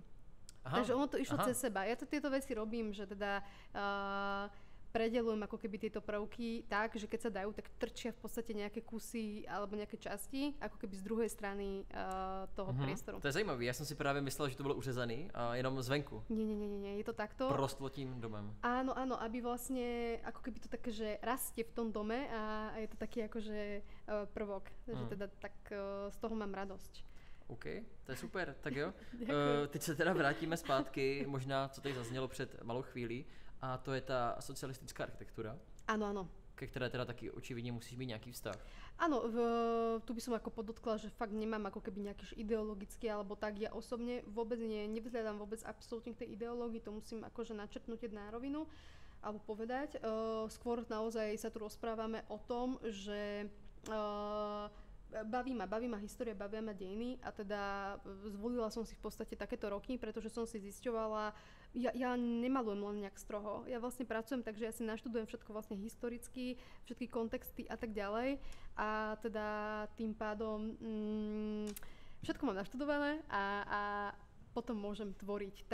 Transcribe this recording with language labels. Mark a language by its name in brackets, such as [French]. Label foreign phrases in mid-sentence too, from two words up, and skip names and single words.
[Slovak] Takže ono to išlo cez seba. Ja tieto veci robím, že teda predelujem ako keby tieto prvky tak, že keď sa dajú, tak trčia v podstate nejaké kusy alebo nejaké časti, ako keby z druhej strany toho priestoru. [Czech] To je zajímavé, ja som si právě myslel, že to bylo uřezaný a jenom zvenku. [Slovak] Nie, je to takto. [Czech] Prostlo tím domem. [Slovak] Áno, aby vlastne, ako keby to také, že rastie v tom dome a je to taký akože prvok, že teda tak z toho mám radosť. [Czech] OK, to je super, tak jo. Teď se teda vrátíme zpátky, možná co tady zaznělo před malou chvílí, a to je ta socialistická architektura. [Slovak] Áno. [Czech] Ke které teda taky očividně musíš mít nějaký vztah. [Slovak] Áno, tu by som ako podotkla, že fakt nemám ako keby nejaký ideologický alebo tak. Ja osobne vôbec nevzhľadám vôbec absolútne k tej ideológii, to musím akože načrtnúť na rovinu alebo povedať. Skôr naozaj sa tu rozprávame o tom, že baví ma história, bavia ma dejiny a teda zvolila som si v podstate takéto roky, pretože som si zisťovala, ja nemalujem len nejak stroho, ja vlastne pracujem, takže ja si naštudujem všetko vlastne historicky, všetky kontexty a tak ďalej a teda tým pádom všetko mám naštudované a potom môžem tvoriť.